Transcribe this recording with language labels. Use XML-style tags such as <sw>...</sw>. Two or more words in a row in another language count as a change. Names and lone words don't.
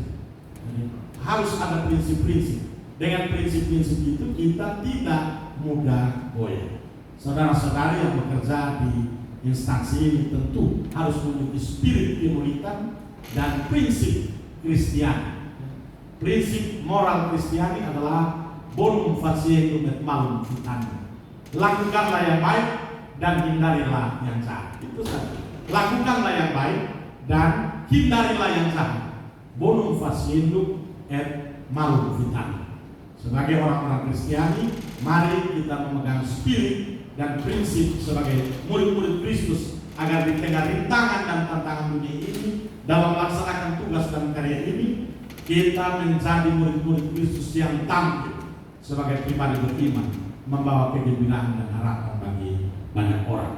<id>Jadi, harus ada prinsip-prinsip. Dengan prinsip-prinsip itu kita tidak mudah goyah. Saudara-saudari yang bekerja di instansi ini tentu harus memiliki spirit kemunitan dan prinsip Kristiani. Prinsip moral Kristiani adalah</id> <la>bonum faciendum et malum vitandum.</la> <id>Lakukanlah yang baik dan hindarilah yang jahat. Itu saja. Lakukanlah yang baik dan hindarilah yang jahat.</id> <la>Bonum faciendum et malum vitandum.</la> <id>Sebagai orang-orang Kristiani, mari kita memegang spirit dan prinsip sebagai murid-murid Kristus agar di tengah rintangan dan tantangan dunia ini dalam melaksanakan tugas dan karya ini kita menjadi murid-murid Kristus yang tampil sebagai pribadi beriman, membawa kegembiraan dan harapan bagi banyak orang.</id>